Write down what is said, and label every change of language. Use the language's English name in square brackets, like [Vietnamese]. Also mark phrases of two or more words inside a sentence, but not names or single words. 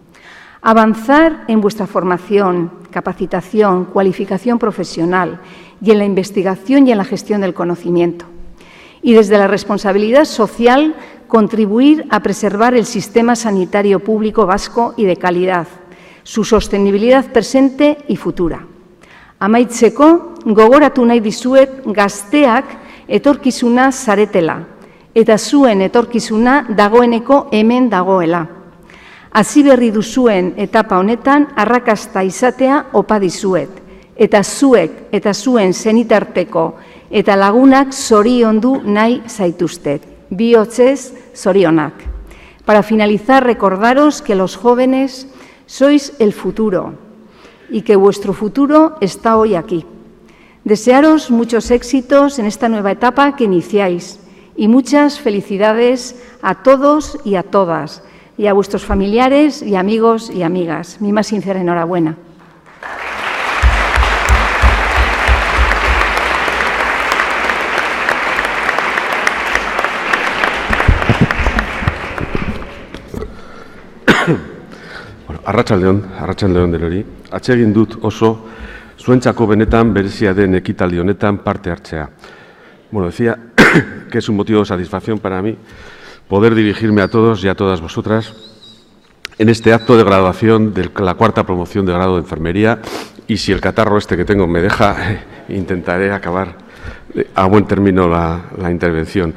[Spanish] Avanzar en vuestra formación, capacitación, cualificación profesional y en la investigación y en la gestión del conocimiento. Y desde la responsabilidad social, contribuir a preservar el sistema sanitario público vasco y de calidad, su sostenibilidad presente y futura. [Basque] Amaitzeko, gogoratu nahi dizuet gazteak etorkizuna zaretela, eta zuen etorkizuna dagoeneko hemen dagoela. Hasi berri duzuen etapa honetan arrakasta izatea opa dizuet, eta zuek eta zuen senitarteko eta lagunak zoriondu nahi zaituztet. Bihotzez zorionak. [Spanish] Para finalizar, recordaros que los jóvenes sois el futuro y que vuestro futuro está hoy aquí. Desearos muchos éxitos en esta nueva etapa que iniciáis Y muchas felicidades a todos y a todas, y a vuestros familiares y amigos y amigas. Mi más sincera enhorabuena. [Basque] Arratsaldeon denoi. Atsegin dut oso zuentzako benetan berezia den ekitaldi honetan parte hartzea. [Spanish] Bueno, decía que es un motivo de satisfacción para mí poder dirigirme a todos y a todas vosotras en este acto de graduación de la 4ª promoción de grado de enfermería, y si el catarro este que tengo me deja, intentaré acabar a buen término la intervención.